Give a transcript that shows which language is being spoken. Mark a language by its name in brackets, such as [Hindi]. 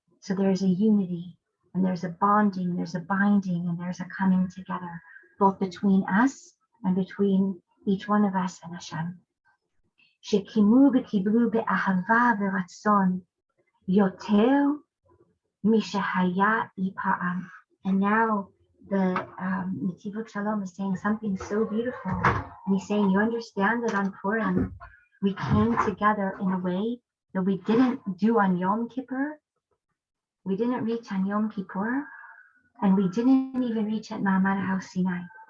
[English] So there's a unity, and there's a bonding, there's a binding, and there's a coming together, both between us and between each one of us and Hashem. [Hebrew] שקימו וקיבלו באהבה ורצון יותר משהיה אי פעם. [English] And now the Nesivos Shalom is saying something so beautiful. And he's saying, you understand that on Purim, we came together in a way that we didn't do on Yom Kippur. We didn't reach on Yom Kippur, and we didn't even reach at Ma'amad HaSinai.